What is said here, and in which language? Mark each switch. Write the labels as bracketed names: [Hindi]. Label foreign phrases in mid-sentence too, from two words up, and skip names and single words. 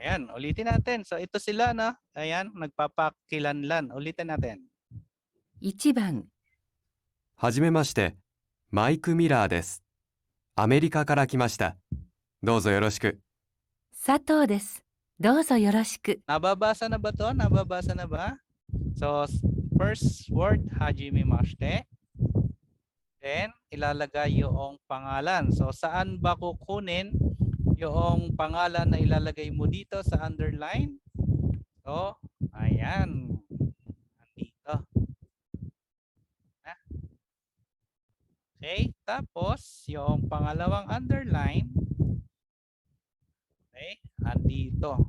[Filipino] Ayan, ulitin natin. So ito sila, no? Ayan, nagpapakilanlan. Ulitin natin. [Japanese] 1 番はじめまして、マイク・ミラーです。アメリカから来ました。どうぞよろしく。佐藤です。どうぞよろしく。 [Filipino] Nababasa na ba to? Nababasa na ba? So [English] first word, [Japanese] はじめまして. [Filipino] Then ilalagay yung pangalan. So saan ba kukunin yung pangalan na ilalagay mo dito sa underline? So ayan. Andito. Okay, tapos yung pangalawang underline, okay, andito.